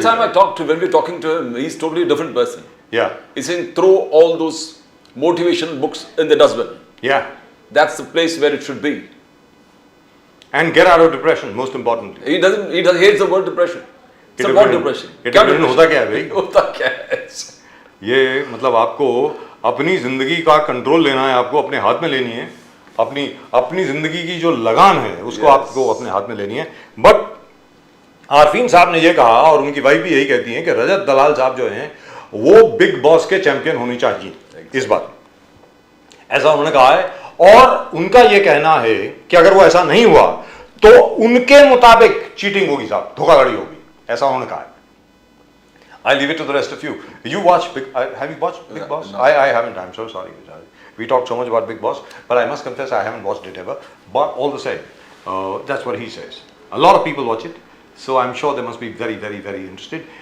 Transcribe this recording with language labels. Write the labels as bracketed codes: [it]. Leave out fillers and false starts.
[en] This time when we're talking to him, he's totally a different person. Yeah. He's saying throw all those motivational books in the dustbin. Yeah. That's the place where it should be. And get out of depression, most importantly. He hates the word depression. It's about depression. [hi] होता क्या है भाई? होता क्या है? ये मतलब आपको अपनी जिंदगी का कंट्रोल लेना है, आपको अपने हाथ में लेनी है. अपनी जिंदगी की जो लगान है उसको आपको अपने हाथ में लेनी है. बट आरफीन साहब ने ये कहा और उनकी वाइफ भी यही कहती हैं कि रजत दलाल साहब जो हैं वो बिग बॉस के चैंपियन होने चाहिए इस बार. ऐसा उन्होंने कहा है और उनका ये कहना है कि अगर वो ऐसा नहीं हुआ तो उनके मुताबिक चीटिंग होगी साहब, धोखाधड़ी होगी. ऐसा उन्होंने कहा है. [en] I'll leave it to the rest of you. You watch have you watched Big Boss? No. I haven't. I'm so sorry. We talked so much about Big Boss, but I must confess I haven't watched it ever. But all the same, that's what he says. A lot of people watch it, so I'm sure they must be very, very, very interested.